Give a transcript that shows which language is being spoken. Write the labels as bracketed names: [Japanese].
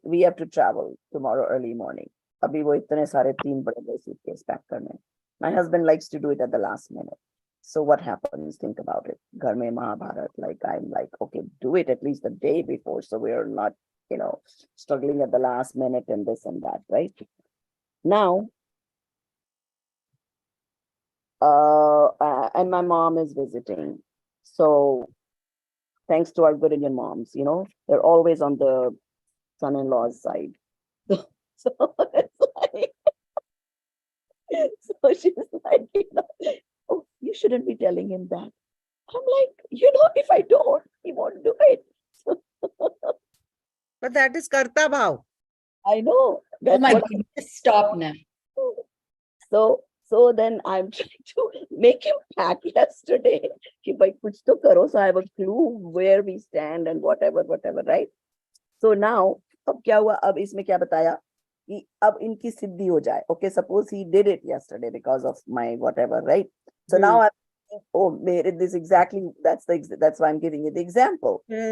[English] We have to travel tomorrow early morning. [Hindi] अभी वो इतने सारे 3 बड़े [English] suitcase pack [Hindi] करने. [English] My husband likes to do it at the last minute. So what happens? Think about it. [Hindi] घर में Mahabharat, [English] like I'm like, okay, do it at least the day before, so we're not, you know, struggling at the last minute and this and that, right? Now, and my mom is visiting. So thanks to our good Indian moms, you know, they're always on the son-in-law's side. So it's like, so she's like, you know, oh, you shouldn't be telling him that. I'm like, you know, if I don't, he won't do it. But that is karta bhav. I know. Oh That's my what goodness, stop now. So then I'm trying to make him pack yesterday [Hindi] कि भाई कुछ तो करो, [English] so I have a clue where we stand and whatever, right? [Hindi] So now अब क्या हुआ, अब इसमें क्या बताया कि अब इनकी सिद्धि हो जाए. [English] Okay, suppose he did it yesterday because of my whatever, right? So now I'm thinking, oh, made this exactly, that's why I'm giving you the example.